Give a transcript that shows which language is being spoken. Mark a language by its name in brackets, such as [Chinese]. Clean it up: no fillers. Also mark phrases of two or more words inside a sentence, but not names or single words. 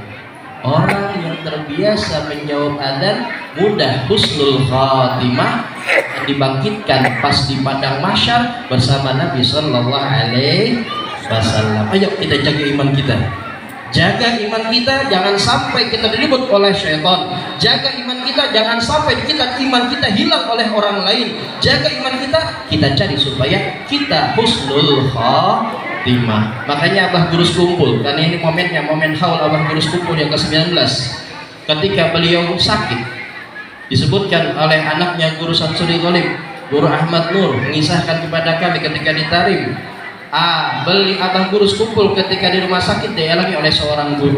[Indonesian] Orang yang terbiasa menjawab azan mudah [Arabic] حسن الخاتمة, [Indonesian] dibangkitkan pas di padang mahsyar bersama Nabi [Arabic] صلى الله عليه وسلم. [Indonesian] Ayo kita jaga iman kita. Jaga iman kita, jangan sampai kita dilibut oleh syaitan. Jaga iman kita, jangan sampai iman kita hilang oleh orang lain. Jaga iman kita cari supaya kita [Arabic] حسن الخاتمة. [Indonesian] Makanya Abah Gurus kumpul, karena ini momennya, momen haul Abah Gurus kumpul yang ke-19. Ketika beliau sakit, disebutkan oleh anaknya Guru Samsuri Ghalib, Guru Ahmad Nur, mengisahkan kepada kami ketika ditarim. Beli Abah Gurus kumpul ketika di rumah sakit dialami oleh seorang guru.